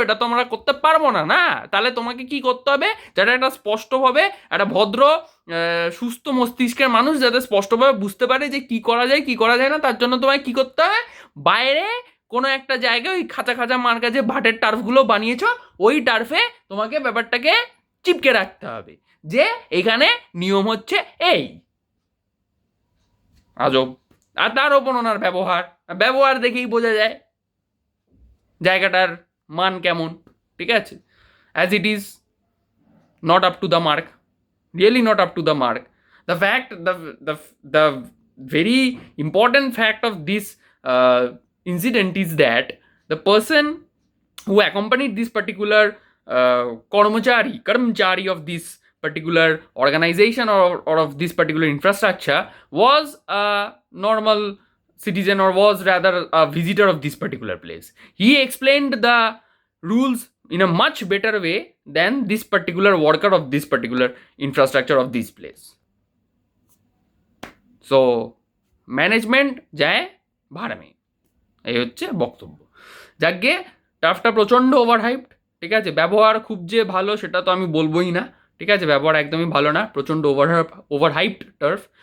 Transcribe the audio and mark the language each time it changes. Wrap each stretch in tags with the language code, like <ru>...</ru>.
<bn>এটা তো আমরা করতে পারবো না। না, তাহলে তোমাকে কি করতে হবে, যেটা একটা স্পষ্টভাবে একটা ভদ্র সুস্থ মস্তিষ্কের মানুষ যাতে স্পষ্টভাবে বুঝতে পারে যে কি করা যায় কি করা যায় না, তার জন্য তোমায় কি করতে হবে, বাইরে কোনো একটা জায়গায় ওই খাঁচা খাঁচা মার্কা যে ভাটের টার্ফগুলো বানিয়েছো, ওই টার্ফে তোমাকে ব্যাপারটাকে চিপকে রাখতে হবে যে এখানে নিয়ম হচ্ছে এই। আজব। আর তার ওপর ওনার ব্যবহার, ব্যবহার দেখেই বোঝা যায় জায়গাটার মান কেমন।</bn> <en>ঠিক আছে, as it is not up to the mark, really not up to the mark. The fact, the very important fact of this incident is that the person who accompanied this particular karmachari of this particular organization, or of this particular infrastructure, was a normal citizen, or was rather a visitor of this particular place. He explained the rules in a much better way than this particular worker of this particular infrastructure of this place.</en> <bn>So management যায় ভাড়ামে, এই হচ্ছে বক্তব্য। যাকে টার্ফটা প্রচণ্ড ওভারহাইপড। ঠিক আছে, ব্যবহার খুব যে ভালো সেটা তো আমি বলবোই না। ঠিক আছে, ব্যবহার একদমই ভালো না, প্রচণ্ড ওভারহাইপড টার্ফ।</bn>